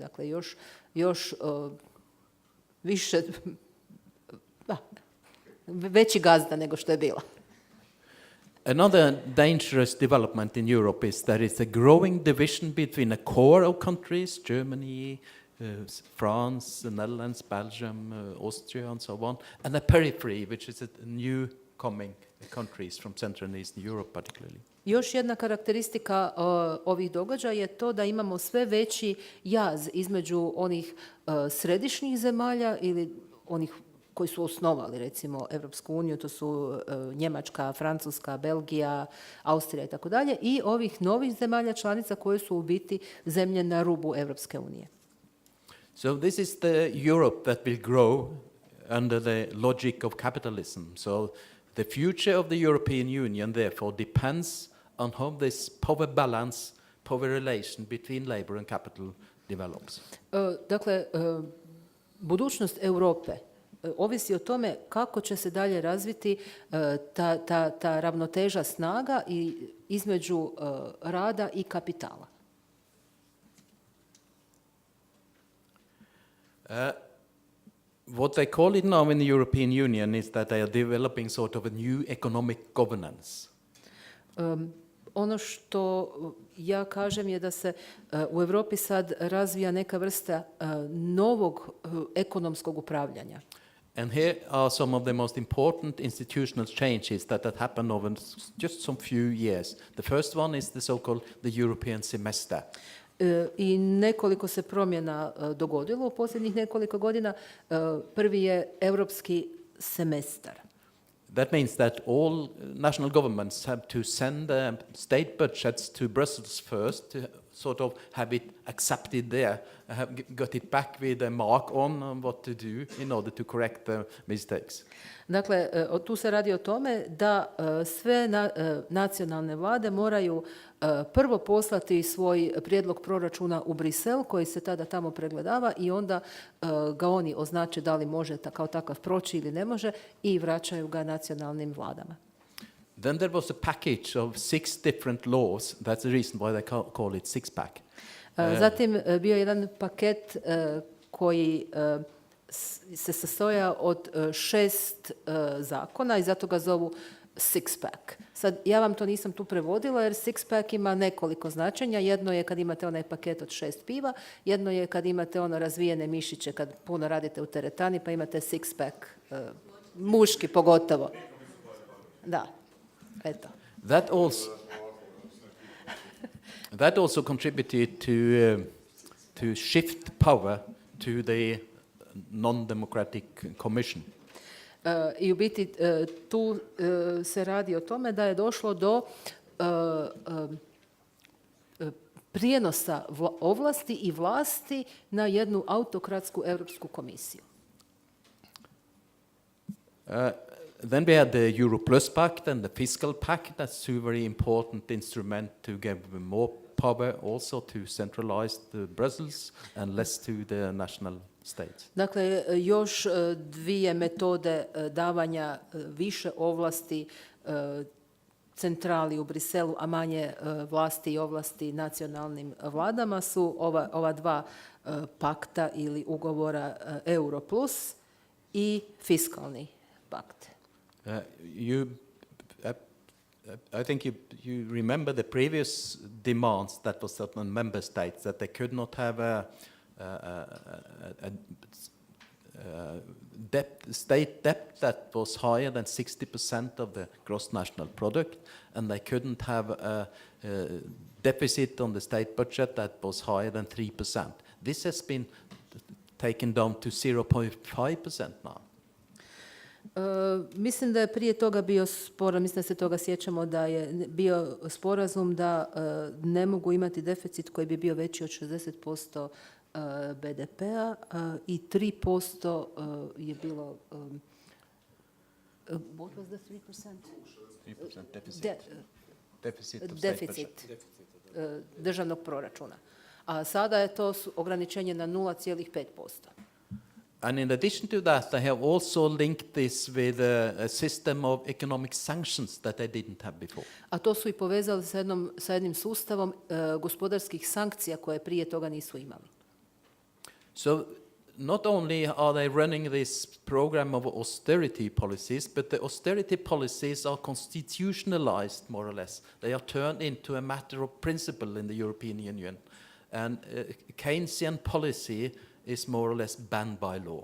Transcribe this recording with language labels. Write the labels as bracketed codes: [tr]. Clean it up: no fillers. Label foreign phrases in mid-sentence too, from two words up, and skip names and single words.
[hr] Dakle, još više veći gazda nego što je bila. [en] Another dangerous development in Europe is there is a growing division between a core of countries, Germany, France, the Netherlands, Belgium, Austria, and so on, and a periphery, which is a new coming countries from Central and Eastern Europe particularly. [hr] Još jedna karakteristika ovih događaja je to da imamo sve veći jaz između onih središnjih zemalja ili onih koji su osnovali, recimo, Europsku uniju, to su Njemačka, Francuska, Belgija, Austrija i tako dalje, i ovih novih zemalja članica koje su u biti zemlje na rubu Europske unije. [en] So this is the Europe that will grow under the logic of capitalism. So the future of the European Union, therefore, depends on how this power balance, power relation between labor and capital develops. [hr] Dakle, budućnost Europe ovisi o tome kako će se dalje razviti ta ravnoteža snaga između rada i kapitala. [en] What they call it now in the European Union is that they are developing sort of a new economic governance. [hr] Ono što ja kažem je da se u Europi sad razvija neka vrsta novog ekonomskog upravljanja. [en] And here are some of the most important institutional changes that happened over just some few years. The first one is the so-called the European semester. [hr] I nekoliko se promjena dogodilo u posljednjih nekoliko godina. Prvi je europski semestar. [en] That means that all national governments have to send their state budgets to Brussels first to sort of have it accepted there, have got it back with a mark on what to do in order to correct the mistakes. [hr] Dakle, tu se radi o tome da sve nacionalne vlade moraju prvo poslati svoj prijedlog proračuna u Brisel, koji se tada tamo pregledava, i onda ga oni označe da li može kao takav proći ili ne može, i vraćaju ga nacionalnim vladama. [en] Then there was a package of 6 different laws. That's the reason why they call it six-pack. [hr] Zatim bio je jedan paket koji se sastoja od 6 zakona i zato ga zovu six-pack. Sad, ja vam to nisam tu prevodila jer six-pack ima nekoliko značenja. Jedno je kad imate onaj paket od 6 piva, jedno je kad imate ono razvijene mišiće kad puno radite u teretani, pa imate six-pack, muški pogotovo. Da, eto. [en] That also contributed to shift power to the non-democratic commission. [hr] I u biti tu se radi o tome da je došlo do prijenosa ovlasti i vlasti na jednu autokratsku Europsku komisiju. [en] Then we had the Euro Plus Pact and the Fiscal Pact. That's two very important instruments to give more power also to centralize the Brussels and less to the national states. [hr] Dakle, još dvije metode davanja više ovlasti centrali u Briselu, a manje vlasti i ovlasti nacionalnim vladama su ova dva pakta ili ugovora Euro Plus i fiskalni pakt. [en] I think you remember the previous demands that was set on member states that they could not have a state debt that was higher than 60% of the gross national product, and they couldn't have a deficit on the state budget that was higher than 3%. This has been taken down to 0.5% now. [hr] Mislim da je prije toga bio sporazum, mislim da se toga sjećamo, da je bio sporazum da ne mogu imati deficit koji bi bio veći od 60% BDP-a i 3% je bilo... [en] What was the 3%? 3% deficit. [hr] Deficit državnog proračuna. A sada je to ograničenje na 0,5%. [en] And in addition to that, they have also linked this with a system of economic sanctions that they didn't have before. [hr] A to su i povezali sa jednim sustavom gospodarskih sankcija koje prije toga nisu imali. [en] So not only are they running this program of austerity policies, but the austerity policies are constitutionalized more or less. They are turned into a matter of principle in the European Union. And Keynesian policy is more or less banned by law.